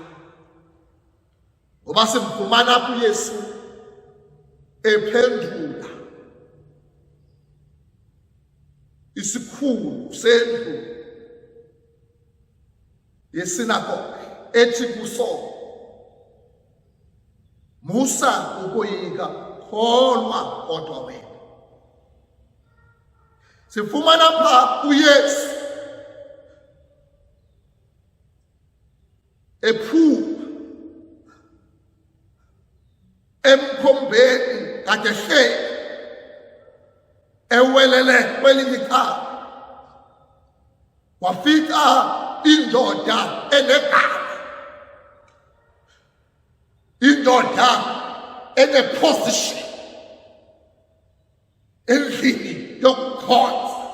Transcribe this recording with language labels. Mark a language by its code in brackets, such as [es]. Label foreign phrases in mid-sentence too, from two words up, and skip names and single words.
[xh] Ngoba simfumana apho uYesu ephendula isikhulu sendlu yesinagoge ethi kuso, musa ukoyika, kholwa kodwa wena. Sifumana pha uYesu ephuma emkhombeni kade hle ewelele kwelinye ikhaya, wafika indoda enegama, indoda eneposition endlini yokukhonza.